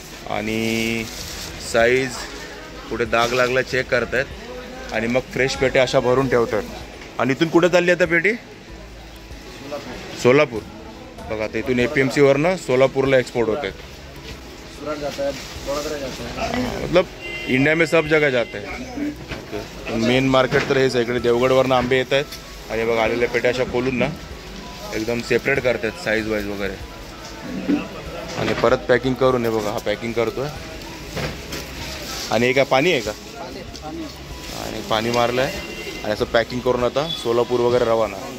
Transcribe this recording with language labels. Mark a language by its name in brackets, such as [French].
[Marathi] आणि साईज कुठे दाग लागला चेक करतायत आणि मग फ्रेश पेट्या अशा भरून ठेवतात. आणि इथून कुठे चालली आता पेटी? सोलापूर. बघा तर इथून APMC वरनं सोलापूरला एक्सपोर्ट होत आहेत. [Hindi] मतलब इंडिया में सब जगह जाते हैं. [Marathi] मेन मार्केट तर हेच आहे. इकडे देवगडवरनं आंबे येत आहेत आणि बघा आलेल्या पेट्या अशा खोलून ना एकदम सेपरेट करतात साईज वाईज वगैरे. आणि परत पॅकिंग करून हे बघा हा पॅकिंग करतोय आणि हे काय पाणी आहे का? आणि पाणी मारलं आहे आणि असं पॅकिंग करून आता सोलापूर वगैरे रवाना.